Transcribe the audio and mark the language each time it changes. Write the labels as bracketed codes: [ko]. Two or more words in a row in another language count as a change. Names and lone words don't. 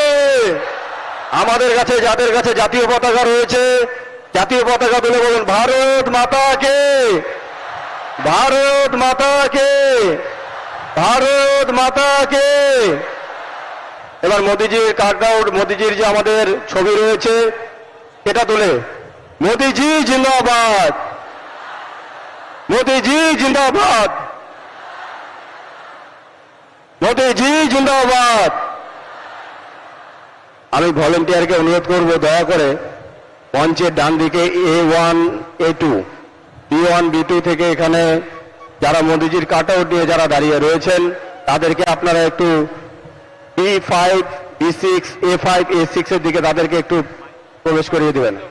[bn] আমাদের কাছে যাদের কাছে জাতীয় পতাকা রয়েছে, জাতীয় পতাকা তুলে বলুন [hi] भारत माता की, भारत माता की, भारत माता की। [bn] এবার মোদিজির কাটআউট, মোদিজির যে আমাদের ছবি রয়েছে সেটা তুলে [hi] मोदी जी जिंदाबाद, मोदी जी जिंदाबाद, मोदी जी जिंदाबाद। [bn] আমি ভলেন্টিয়ারকে অনুরোধ করব দয়া করে মঞ্চের ডান দিকে A1 A2 B1 B2 থেকে এখানে যারা মোদিজির কাটআউট নিয়ে যারা দাঁড়িয়ে রয়েছেন তাদেরকে আপনারা একটু B5 E6, A5, A6 এর দিকে তাদেরকে একটু প্রবেশ করিয়ে দিবেন।